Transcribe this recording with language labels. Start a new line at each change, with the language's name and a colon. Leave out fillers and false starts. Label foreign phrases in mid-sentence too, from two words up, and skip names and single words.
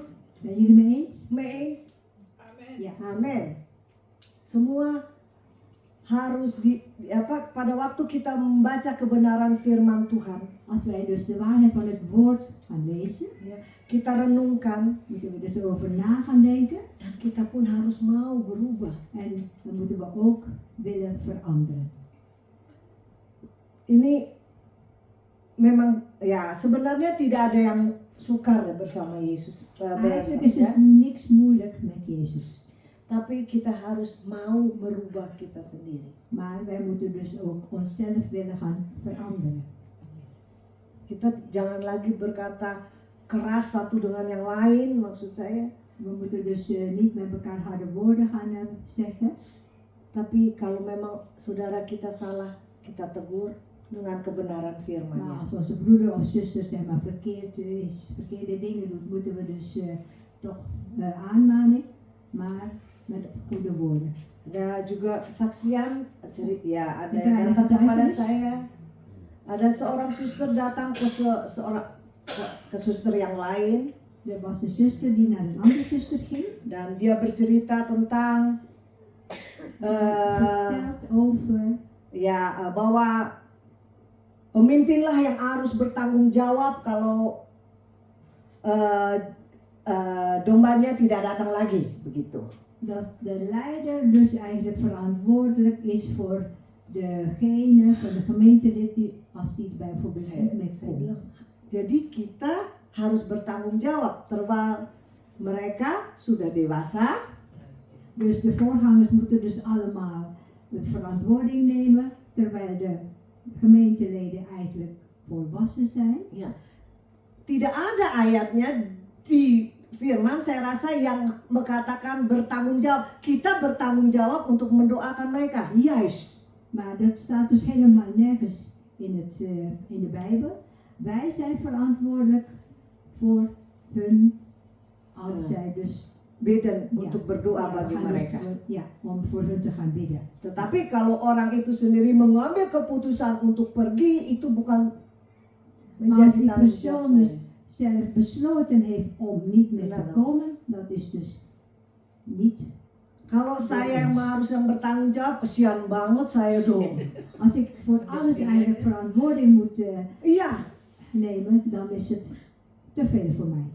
Dutch: Zijn jullie mee eens? Mee eens? Ja.
Indonesian: Amin. Semua harus pada waktu kita membaca kebenaran firman Tuhan,
Dutch: Als wij dus de waarheid van het woord gaan lezen,
Indonesian: ya, kita renungkan
Dutch: moeten we dus erover na gaan denken.
Indonesian: dan kita pun harus mau berubah.
Dutch: En dan moeten we ook willen veranderen.
Indonesian: Ini memang ya sebenarnya tidak ada yang sukar bersama Yesus.
Dutch: Eigenlijk is
Indonesian: Ya.
Dutch: het niks moeilijk met Jezus.
Indonesian: Tapi kita harus mau merubah kita sendiri.
Dutch: Maar wij moeten dus ook onszelf willen gaan veranderen.
Indonesian: Kita jangan lagi berkata keras satu dengan yang lain, maksud saya.
Dutch: We moeten dus niet met elkaar harde woorden gaan zeggen.
Indonesian: Tapi kalau memang saudara kita salah, kita tegur dengan kebenaran
Dutch: Maar
Indonesian: firman-Nya.
Dutch: als onze broeder of zuster zeg maar verkeerde dingen doet, moeten we dus toch aanmanen. Maar met goede woorden.
Indonesian: Ada juga kesaksian, ya ada Ada yang datang kepada
Dutch: getuigenis.
Indonesian: saya. Ada seorang suster datang ke ke suster yang lain
Dutch: Er was een zuster die naar een andere zuster ging.
Indonesian: dan dia bercerita tentang
Dutch: Vertelt over
Indonesian: bahwa pemimpinlah yang harus bertanggung jawab kalau dombanya tidak datang lagi, begitu.
Dutch: dat de leider dus eigenlijk verantwoordelijk is voor degene van de gemeentelid die als die bijvoorbeeld niet mee
Indonesian: Saya
Dutch: komt.
Indonesian: bilang, jadi kita harus bertanggung jawab terwijl mereka sudah dewasa.
Dutch: Dus de voorgangers moeten dus allemaal de verantwoording nemen terwijl de gemeenteleden eigenlijk volwassen zijn.
Indonesian: Ya. Tidak ada ayatnya di firman saya rasa yang mengatakan bertanggung jawab. Kita bertanggung jawab untuk mendoakan mereka.
Dutch: Yes. Maar dat staat dus helemaal nergens in de Bijbel. Wij zijn verantwoordelijk voor hun als zij dus
Indonesian: Bidden untuk berdoa
Dutch: we
Indonesian: bagi
Dutch: gaan dus,
Indonesian: mereka.
Dutch: om voor hun te gaan bidden.
Indonesian: Tetapi kalau orang itu sendiri mengambil keputusan untuk pergi, itu bukan
Dutch: Maar als
Indonesian: menjadi
Dutch: die
Indonesian: tanggung jawab
Dutch: persoon dus
Indonesian: saya.
Dutch: zelf besloten heeft om niet meer te
Indonesian: Benar.
Dutch: komen, dat is dus niet.
Indonesian: Kalau saya yang harus yang bertanggung jawab, kesian banget saya dong.
Dutch: Als ik voor alles eigenlijk verantwoording moet
Indonesian: Iya,
Dutch: nemen, dan is het te veel voor mij.